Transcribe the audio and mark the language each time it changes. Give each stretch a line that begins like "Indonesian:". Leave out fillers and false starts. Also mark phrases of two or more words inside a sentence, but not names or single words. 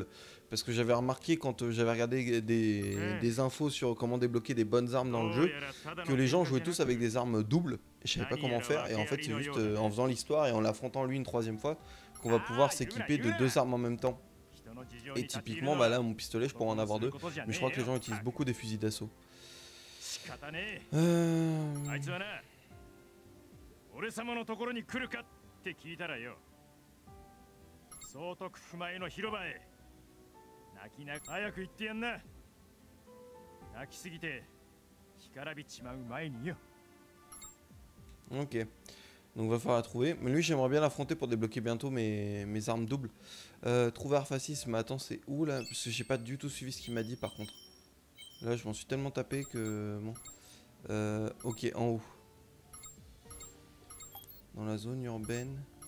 French: Parce que j'avais remarqué quand j'avais regardé des infos sur comment débloquer des bonnes armes dans le jeu, que les gens jouaient tous avec des armes doubles, et je savais pas comment faire, et en fait c'est juste en faisant l'histoire et en l'affrontant lui une 3e fois qu'on va pouvoir s'équiper de 2 armes en même temps. Et typiquement bah là mon pistolet je pourrais en avoir 2, mais je crois que les gens utilisent beaucoup des fusils d'assaut.
Japanese: 俺様のところに来るかって聞いたらよ、 総督府前の広場へ。泣きな早く行ってやんな。泣きすぎて干からびちまう前によ。
French: Ok. Donc va falloir la trouver. Mais lui j'aimerais bien l'affronter pour débloquer bientôt mes armes doubles. Trouver Arphasis, mais attends c'est où là? Parce que j'ai pas du tout suivi ce qu'il m'a dit par contre. Là je m'en suis tellement tapé que... Bon. Ok, en haut. Dans la zone urbaine.